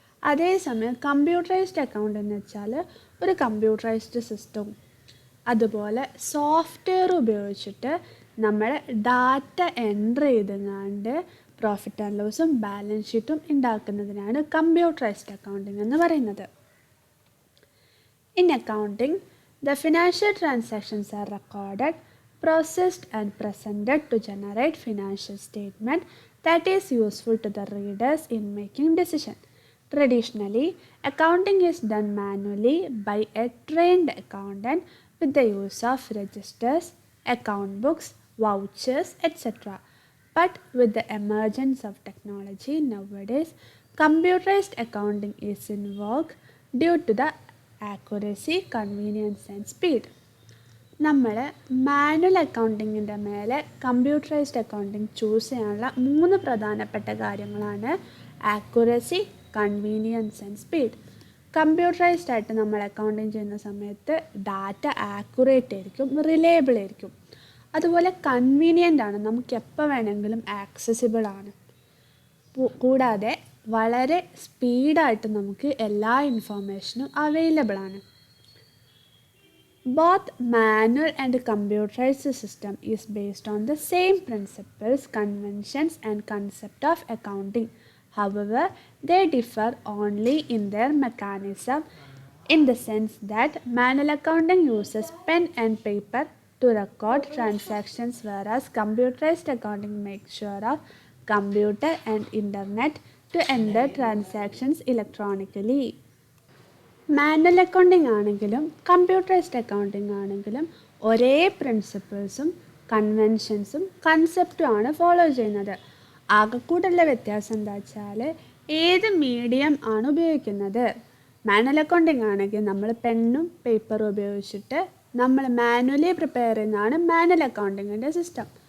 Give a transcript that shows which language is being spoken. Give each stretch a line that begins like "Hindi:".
Malayalam: അതേസമയം computerised account എന്ന് വെച്ചാൽ ഒരു കമ്പ്യൂട്ടറൈസ്ഡ് സിസ്റ്റവും അതുപോലെ സോഫ്റ്റ്വെയർ ഉപയോഗിച്ചിട്ട് നമ്മൾ data enter ചെയ്തെങ്ങാണ്ട് profit and ലോസും balance ഷീറ്റും ഉണ്ടാക്കുന്നതിനാണ് കമ്പ്യൂട്ടറൈസ്ഡ് അക്കൗണ്ടിങ് എന്ന് പറയുന്നത്.
English: In accounting, the financial transactions are recorded, processed and presented to generate financial statement that is useful to the readers in making decision. Traditionally, accounting is done manually by a trained accountant with the use of registers, account books, vouchers, etc. But with the emergence of technology nowadays, computerized accounting is in vogue due to the accuracy, convenience and speed.
Malayalam: നമ്മൾ manual അക്കൗണ്ടിങ്ങിൻ്റെ മേലെ computerised accounting choose ചെയ്യാനുള്ള 3 പ്രധാനപ്പെട്ട കാര്യങ്ങളാണ് accuracy, convenience and speed. Computerised ആയിട്ട് നമ്മൾ accounting ചെയ്യുന്ന സമയത്ത് data accurate ആയിരിക്കും, റിലയബിൾ ആയിരിക്കും. അതുപോലെ കൺവീനിയൻ്റ് ആണ്, നമുക്ക് എപ്പോൾ വേണമെങ്കിലും ആക്സസിബിൾ ആണ്. കൂടാതെ വളരെ സ്പീഡായിട്ട് നമുക്ക് എല്ലാ ഇൻഫോർമേഷനും അവൈലബിൾ ആണ്.
English: Both manual and computerized system is based on the same principles, conventions and concept of accounting. However, they differ only in their mechanism, in the sense that manual accounting uses pen and paper to record transactions, whereas computerized accounting makes sure of computer and internet to enter transactions electronically.
Malayalam: Manual accounting ആണെങ്കിലും computerised accounting ആണെങ്കിലും ഒരേ പ്രിൻസിപ്പിൾസും കൺവെൻഷൻസും കൺസെപ്റ്റും ആണ് follow ചെയ്യുന്നത്. ആകെക്കൂടുള്ള വ്യത്യാസം എന്താ വെച്ചാൽ ഏത് medium ആണ് ഉപയോഗിക്കുന്നത്. മാനുവൽ അക്കൗണ്ടിങ് ആണെങ്കിൽ നമ്മൾ പെന്നും പേപ്പറും ഉപയോഗിച്ചിട്ട് നമ്മൾ മാനുവലി പ്രിപ്പയർ ചെയ്യുന്നതാണ് മാനുവൽ അക്കൗണ്ടിങ്ങിൻ്റെ സിസ്റ്റം.